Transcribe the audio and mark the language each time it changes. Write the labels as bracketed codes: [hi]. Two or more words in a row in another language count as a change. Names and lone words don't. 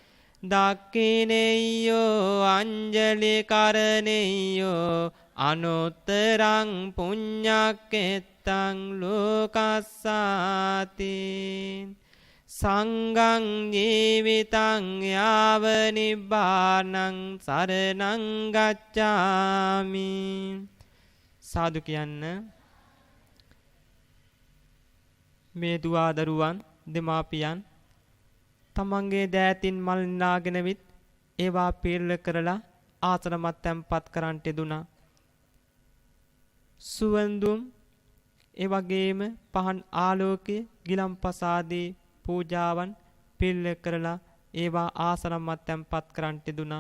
[pi] දක්ඛිනේයෝ අංජලි කරණේයෝ අනුත්තරං පුඤ්ඤක්කෙත්තං ලෝකස්සාති. සංඝං ජීවිතං යාව නිබ්බානං සරණං ගච්ඡාමි. [si] සාදු කියන්න. මේ දුවා දරුවන් දෙමාපියන් තමන්ගේ දෑතින් මල් නාගෙන විත් ඒවා පීර්ල කරලා ආසනමත් තැන්පත් කරන්ට දුනා. සුවඳුම් ඒ වගේම පහන් ආලෝකය ගිලම්පස ආදී පූජාවන් පිළිල කරලා ඒවා ආසනමත් තැන්පත් කරන්ට දුනා.